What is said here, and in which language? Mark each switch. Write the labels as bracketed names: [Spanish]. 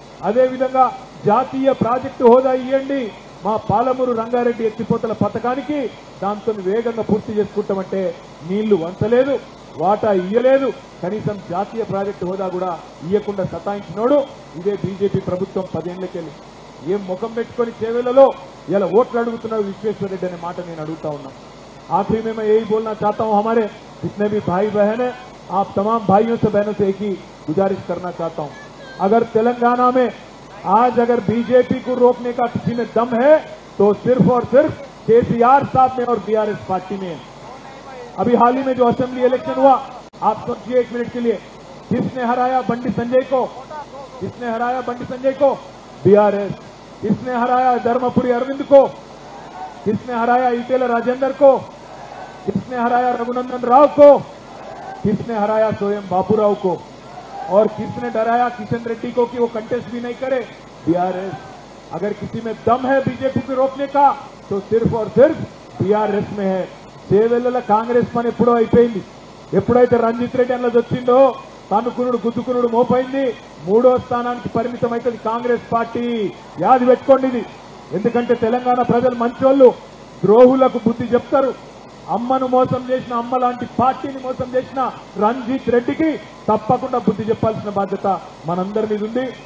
[Telugu] అదేవిధంగా జాతీయ ప్రాజెక్టు హోదా ఇవ్వండి, మా పాలమూరు రంగారెడ్డి ఎత్తిపోతల పథకానికి దాంతో వేగంగా పూర్తి చేసుకుంటామంటే నీళ్లు వంచలేదు, వాటా ఇయ్యలేదు. కనీసం జాతీయ ప్రాజెక్టు హోదా కూడా ఇయ్యకుండా సతాయించినోడు ఇదే బీజేపీ ప్రభుత్వం 10 ఏళ్లకెళ్ళి. ఏం ముఖం పెట్టుకొని చేవేళ్లలో ఇలా ఓట్లు అడుగుతున్నారు విశ్వేశ్వర రెడ్డి అనే మాట నేను అడుగుతా ఉన్నా. [Hindi] आखिरी में मैं यही बोलना चाहता हूं, हमारे जितने भी भाई बहन हैं, आप तमाम भाइयों से बहनों से एक ही गुजारिश करना चाहता हूं, अगर तेलंगाना में आज अगर बीजेपी को रोकने का किसी में दम है तो सिर्फ और सिर्फ केसीआर साहब में और बीआरएस पार्टी में है। अभी हाल ही में जो असेंबली इलेक्शन हुआ, आप सोचिए 1 मिनट के लिए, किसने हराया बंडी संजय को? किसने हराया बंडी संजय को? बीआरएस। किसने हराया धर्मपुरी अरविंद को? किसने हराया ईटेल राजेंद्र को? किसने हराया रघुनंदन राव को? किसने हराया स्वयं बाबूराव को? और किसने डराया किशन रेड्डी को कि वो कंटेस्ट भी नहीं करे? बीआरएस। अगर किसी में दम है बीजेपी को रोकने का तो सिर्फ और सिर्फ बीआरएस में है। [Telugu] చేవెళ్ల కాంగ్రెస్ పని ఎప్పుడో అయిపోయింది. ఎప్పుడైతే రంజిత్ రెడ్డి అన్నది వచ్చిందో తనుకునుడు గుద్దుకునుడు మోపైంది. 3వ స్థానానికి పరిమితం అవుతుంది కాంగ్రెస్ పార్టీ. యాది పెట్టుకోండి ఇది. ఎందుకంటే తెలంగాణ ప్రజలు మంచోళ్ళు, ద్రోహులకు బుద్ధి చెప్తారు. అమ్మను మోసం చేసిన, అమ్మ లాంటి పార్టీని మోసం చేసిన రంజిత్ రెడ్డికి తప్పకుండా బుద్ధి చెప్పాల్సిన బాధ్యత మనందరి మీద ఉంది.